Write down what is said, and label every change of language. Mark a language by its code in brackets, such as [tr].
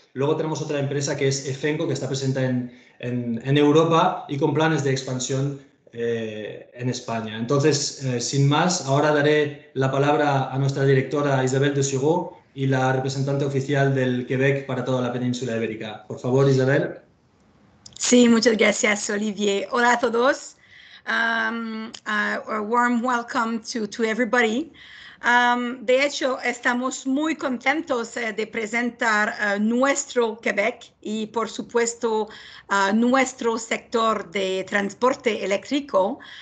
[es] Luego tenemos otra empresa que es Efenco, que está presente en Europa y con planes de expansión en España. Entonces, sin más, ahora daré la palabra a nuestra directora Isabelle de Sureau y la representante oficial del Quebec para toda la península ibérica. Por favor, Isabel. Sí, muchas gracias, Olivier. Hola a todos. [en] A warm welcome to everybody. [es] De hecho, estamos muy contentos de presentar nuestro Quebec y, por supuesto, nuestro sector de transporte eléctrico.